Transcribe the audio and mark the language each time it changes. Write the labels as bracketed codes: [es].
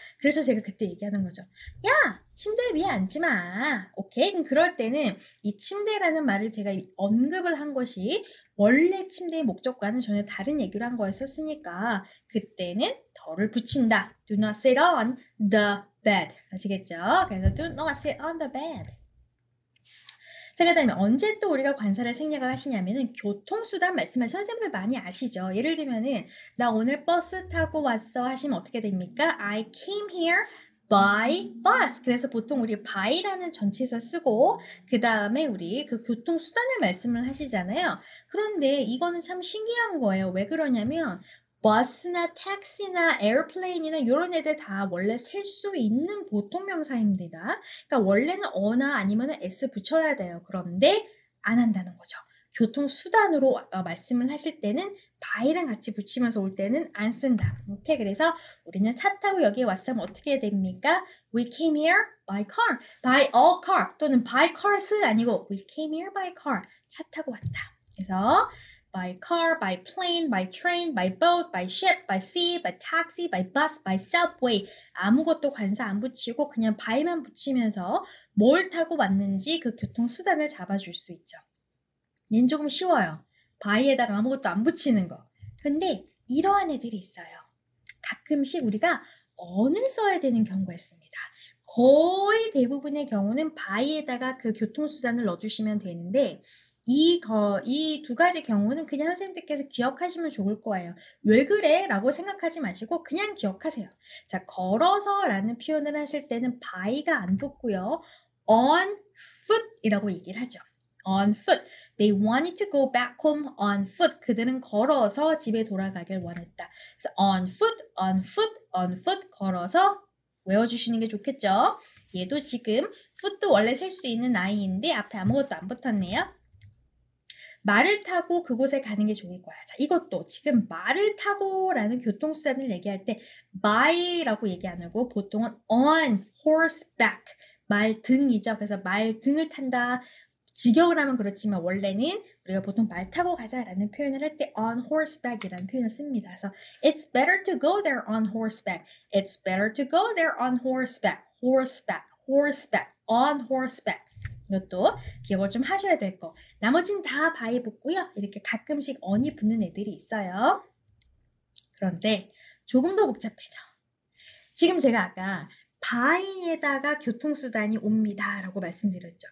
[ko] 그래서 제가 그때 얘기하는 거죠. 야! 침대 위에 앉지 마. 오케이? 그럼 그럴 때는 이 침대라는 말을 제가 언급을 한 것이 원래 침대의 목적과는 전혀 다른 얘기를 한 거였었으니까 그때는 더를 붙인다. [en] Do not sit on the bed. [ko] 아시겠죠? 그래서 [en] do not sit on the bed. [ko] 자, 그 다음에 언제 또 우리가 관사를 생략을 하시냐면은 교통수단 말씀하신 선생님들 많이 아시죠? 예를 들면은 나 오늘 버스 타고 왔어 하시면 어떻게 됩니까? [en] I came here by bus. [ko] 그래서 보통 우리 by라는 전치사 쓰고 그 다음에 우리 그 교통수단을 말씀을 하시잖아요. 그런데 이거는 참 신기한 거예요. 왜 그러냐면 버스나 택시나 에어플레인이나 이런 애들 다 원래 셀 수 있는 보통 명사입니다. 그러니까 원래는 어나 아니면 s 붙여야 돼요. 그런데 안 한다는 거죠. 교통수단으로 말씀을 하실 때는 by랑 같이 붙이면서 올 때는 안 쓴다. 오케이? 그래서 우리는 차 타고 여기에 왔으면 어떻게 됩니까? [en] We came here by car, by a car 또는 by cars [ko] 아니고 [en] We came here by car. [ko] 차 타고 왔다. 그래서 [en] by car, by plane, by train, by boat, by ship, by sea, by taxi, by bus, by subway. [ko] 아무것도 관사 안 붙이고 그냥 by만 붙이면서 뭘 타고 왔는지 그 교통수단을 잡아줄 수 있죠. 얘는 조금 쉬워요. by에다가 아무것도 안 붙이는 거. 근데 이러한 애들이 있어요. 가끔씩 우리가 on을 써야 되는 경우가 있습니다. 거의 대부분의 경우는 by에다가 그 교통수단을 넣어주시면 되는데 이 두 가지 경우는 그냥 선생님들께서 기억하시면 좋을 거예요. 왜 그래? 라고 생각하지 마시고 그냥 기억하세요. 자, 걸어서 라는 표현을 하실 때는 by가 안 붙고요. on foot 이라고 얘기를 하죠. [en] on foot. They wanted to go back home on foot. [ko] 그들은 걸어서 집에 돌아가길 원했다. 그래서 [en] on foot, on foot, on foot [ko] 걸어서 외워주시는 게 좋겠죠. 얘도 지금 foot도 원래 셀 수 있는 아이인데 앞에 아무것도 안 붙었네요. 말을 타고 그곳에 가는 게 좋을 거야. 자, 이것도 지금 말을 타고라는 교통수단을 얘기할 때 by라고 얘기 안 하고 보통은 on horseback, 말 등이죠. 그래서 말 등을 탄다. 직역을 하면 그렇지만 원래는 우리가 보통 말 타고 가자라는 표현을 할 때 on horseback이라는 표현을 씁니다. [en] 그래서 it's better to go there on horseback. It's better to go there on horseback. horseback, horseback, on horseback. [ko] 이것도 기억을 좀 하셔야 될 거. 나머지는 다 by 붙고요. 이렇게 가끔씩 on이 붙는 애들이 있어요. 그런데 조금 더 복잡해져. 지금 제가 아까 by에다가 교통수단이 옵니다 라고 말씀드렸죠.